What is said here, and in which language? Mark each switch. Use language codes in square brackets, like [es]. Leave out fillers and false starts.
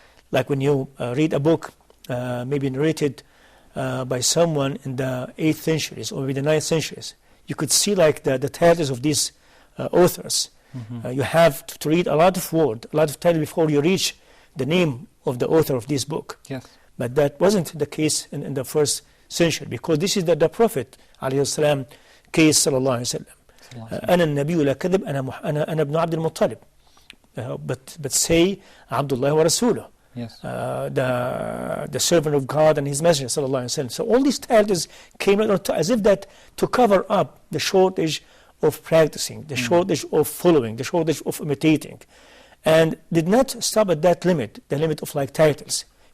[en] Like when you read a book maybe narrated by someone in the 8th centuries or maybe the 9th centuries, you could see like the titles of these authors. You have to read a lot of words, a lot of titles before you reach the name of the author of this book. Yes. But that wasn't the case in the 1st century, because this is the Prophet ﷺ case, sallallahu alayhi wa sallam. [ar] أنا النبي لا كذب أنا ابن عبد المطلب. [en] But say Abdullah wa Rasuluh. Yes. The servant of God and His Messenger, sallallahu alayhi wa sallam. So all these titles came out as if that to cover up the shortage of practicing, the shortage of following, the shortage of imitating, and did not stop at that limit, the limit of like titles.